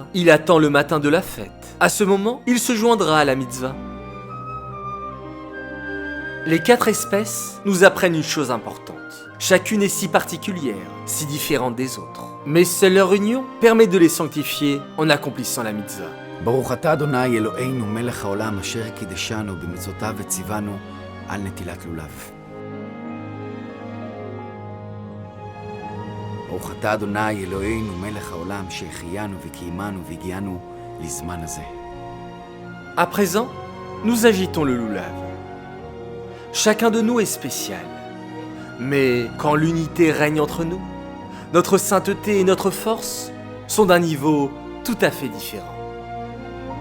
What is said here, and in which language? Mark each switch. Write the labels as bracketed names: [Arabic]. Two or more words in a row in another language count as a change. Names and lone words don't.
[French] Il attend le matin de la fête. À ce moment, il se joindra à la mitzvah. Les 4 espèces nous apprennent une chose importante. Chacune est si particulière, si différente des autres. Mais seule leur union permet de les sanctifier en accomplissant la mitzvah. [Hebrew] ברוך אתה אדוני אלוהינו מלך העולם אשר קידשנו במצוותיו וציוונו על נטילת לולב. ברוך אתה אדוני אלוהינו מלך העולם שהחיינו וקיימנו והגיענו לזמן הזה. [French] À présent, nous agitons le loulav. Chacun de nous est spécial. Mais quand l'unité règne entre nous, notre sainteté et notre force sont d'un niveau tout à fait différent.